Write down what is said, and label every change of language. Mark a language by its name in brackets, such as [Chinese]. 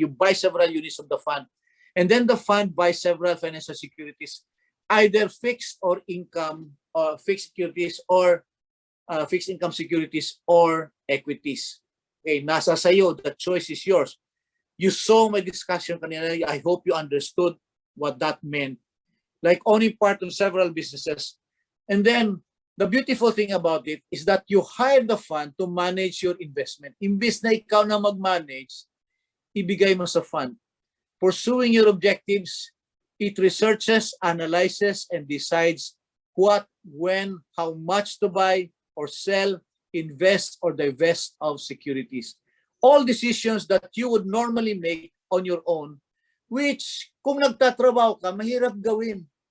[English] You buy several units of the fund. And then the fund buys several financial securities, either fixed or income or fixed securities or fixed income securities or equities. Okay, [Filipino] nasa sayo, [English] the choice is yours. You saw my discussion kanina. I hope you understood what that meant. Like owning part of several businesses. And then the beautiful thing about it is that you hire the fund to manage your investment. [Filipino] Imbis na ikaw na mag-manage, ibigay mo sa fund. [English] Pursuing your objectives, it researches, analyzes, and decides what, when, how much to buy or sell, invest, or divest of securities. All decisions that you would normally make on your own, which [Filipino] kung nagtatrabaho ka, mahirap gawin.